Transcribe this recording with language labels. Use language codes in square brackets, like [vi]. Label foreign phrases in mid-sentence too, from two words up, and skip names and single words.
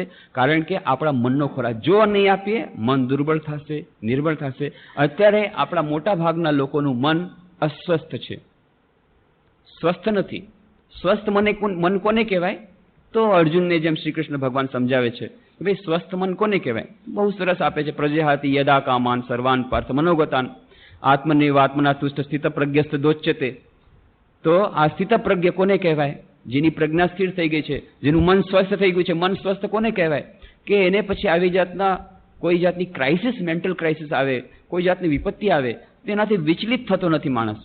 [gu] કારણ કે આપણા મનનો ખોરાક જો નહીં આપીએ, મન દુર્બળ થશે, નિર્બળ થશે. અત્યારે આપણા મોટા ભાગના લોકોનું મન અસ્વસ્થ છે, સ્વસ્થ નથી. સ્વસ્થ મન કોને કહેવાય? તો અર્જુનને જેમ શ્રી કૃષ્ણ ભગવાન સમજાવે છે કે ભાઈ સ્વસ્થ મન કોને કહેવાય? બહુ સરસ આપે છે. [sa] પ્રજહાતિ યદા કામાન સર્વાન પાર્થ મનોગતાન આત્મનિર્વાત્મના તુષ્ટ સ્થિત પ્રજ્ઞસ્થ દોચ્યતે. [gu] તો આ સ્થિત પ્રજ્ઞ કોને કહેવાય? જેની પ્રજ્ઞા સ્થિર થઈ ગઈ છે, જેનું મન સ્વસ્થ થઈ ગયું છે. મન સ્વસ્થ કોને કહેવાય? કે એને પછી આવી જાતના કોઈ જાતની ક્રાઇસિસ, [en] mental crisis [gu] આવે, કોઈ જાતની વિપત્તિ આવે, તેનાથી વિચલિત થતો નથી માણસ.